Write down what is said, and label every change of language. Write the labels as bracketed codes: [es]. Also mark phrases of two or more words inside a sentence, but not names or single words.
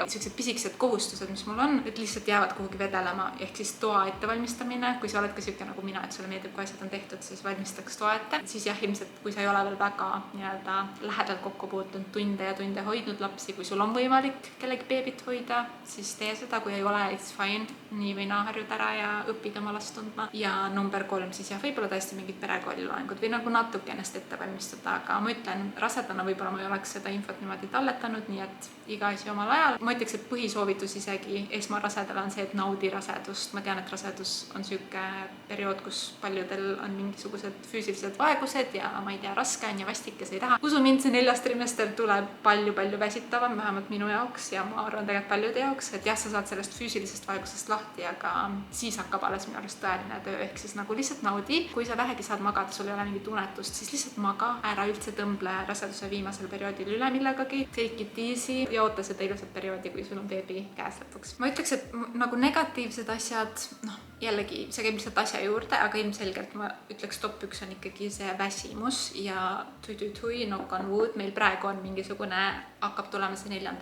[et] Sellised pisikesed kohustused, mis mul on, et lihtsalt jäävad kuhugi vedelema, ehk siis toa ettevalmistamine, kui sa oled ka siuke nagu mina, et sulle meeldib, kui asjad on tehtud, siis valmistaks toa ette. Siis jah, ilmselt kui sa ei ole veel väga nii-öelda lähedalt kokku puutunud tunde ja tunde hoidnud lapsi, kui sul on võimalik kellegi beebit hoida, siis tee seda, kui ei ole, [en] it's fine. [et] Nii või naa harjud ära ja õpid oma last tundma. Ja number 3 siis jah, võib-olla tõesti mingid perekooliloengud või nagu natuke ennast ette valmistada, aga ma ütlen, rasedana võib-olla ma ei oleks seda infot niimoodi talletanud, nii et iga asi omal ajal. Ma ütleks, et põhisoovitus isegi esmarasedale on see, et naudi rasedust. Ma tean, et rasedus on siuke periood, kus paljudel on mingisugused füüsilised vaegused ja ma ei tea, raske on ja vastik ja see ei taha. Usu mind, see 4. trimester tuleb palju väsitavam, vähemalt minu jaoks ja ma arvan tegelikult paljude jaoks, et jah, sa saad sellest füüsilisest vaegusest lahti, aga siis hakkab alles minu arust tõeline töö, ehk siis nagu lihtsalt naudi. Kui sa vähegi saad magada, sul ei ole mingit unetust, siis lihtsalt maga, ära üldse tõmble raseduse viimasel perioodil üle millegagi, [en] take it easy [et] ja oota seda ilusat perioodi, kui sul on beebi käes lõpuks. Ma ütleks, et nagu negatiivsed asjad, jällegi see käib lihtsalt asja juurde, aga ilmselgelt ma ütleks top 1 on ikkagi see väsimus ja tui, [en] knock on wood, [et] meil praegu on mingisugune, hakkab tulema see 4.